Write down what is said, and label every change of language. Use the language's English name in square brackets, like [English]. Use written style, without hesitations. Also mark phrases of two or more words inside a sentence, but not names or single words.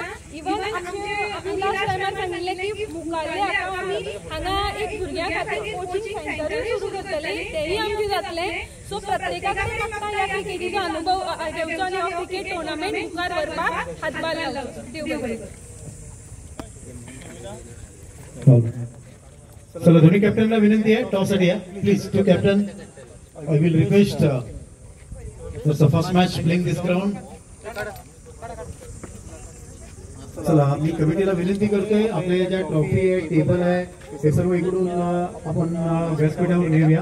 [Konkani] इवन आमी लास्ट टायमार सांगिल्लें की मुखारले आतां आमी हांगा एक भुरग्यां खातीर कोचिंग सेंटरूय सुरू करतले, तेय आमचें जातलें. सो प्रत्येकाक म्हाका ह्या क्रिकेटीचो अनुभव घेवचो आनी हो [English] cricket tournament [Konkani] मुखार व्हरपाक हातभार लावचो. देव बरें. [Marathi] चला दोन्ही कॅप्टनला विनंती आहे टॉससाठी आहे प्लीज. [English] To captain I will request first match playing this ground. [Marathi] चला मी कमिटीला विनंती करतोय आपले ज्या ट्रॉफी आहे टेबल आहे ते सर्व इकडून आपण व्यासपीठावर नेऊया.